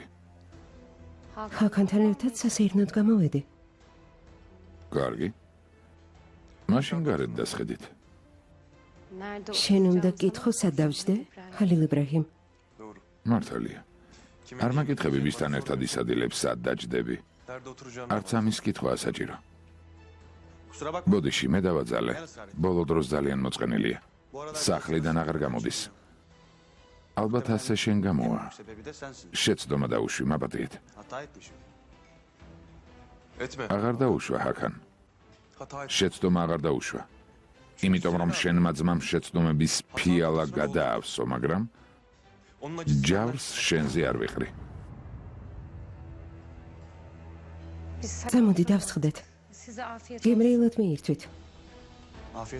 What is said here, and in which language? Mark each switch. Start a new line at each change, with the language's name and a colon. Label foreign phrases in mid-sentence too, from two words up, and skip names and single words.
Georgian: ჰაკანთან ერთად სასეირნოდ გამოვედი. კარგი. მაშინ გარეთ დასხედით. შენ უნდა გკითხო სად დავჯდე, ჰალილ იბრაჰიმ. მართალია. არ მაგითხები ვისთან ერთად ისადილებს სად დაჯდები.
Turkish: Nerede oturacağım?
Georgian: არც ამის კითხვაა საჭირო.
Turkish: Kusura bakma.
Georgian: ბოდიში მე დავაძალე. ბოლო დროს ძალიან მოწყენილია. სახლიდან აღარ გამოდის. ალბათ ასე შენ გამოა.
Turkish: Sebebi de sensin.
Georgian: შეცდომა დაუშვი, მაპატიეთ.
Turkish: Hata etmişim. Etme.
Georgian: აღარ დაუშვა ჰაკან.
Turkish: Hata etmişim.
Georgian: შეცდომა აღარ დაუშვა. იმიტომ რომ შენმა ძმამ შეცდომების ფიალა გადაავსო, მაგრამ
Turkish: Onun acısı
Georgian: ჯავს შენზე არ ვიყრი. წამოდი დავსხდეთ. გემრიელად მიირთვით.
Turkish: Afiyet olsun.